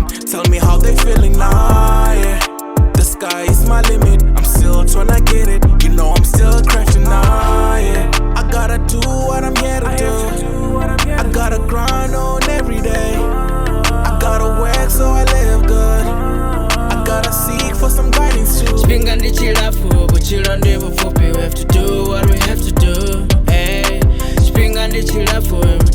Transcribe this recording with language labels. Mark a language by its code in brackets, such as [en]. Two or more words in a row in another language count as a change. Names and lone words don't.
[en] Tell me how they feeling now, yeah. The sky is my limit, I'm still tryna get it. You know I'm still crafting now, yeah. I gotta do what I'm here to do. I gotta grind on every day. I gotta work so I live good. I gotta seek for some guidance too. [ve] tshifhinga ndi tshilapfu, vhutshilo ndi vhupfufhi. [en] We have to do what we have to do. [ve] Hey, tshifhinga ndi tshilapfu,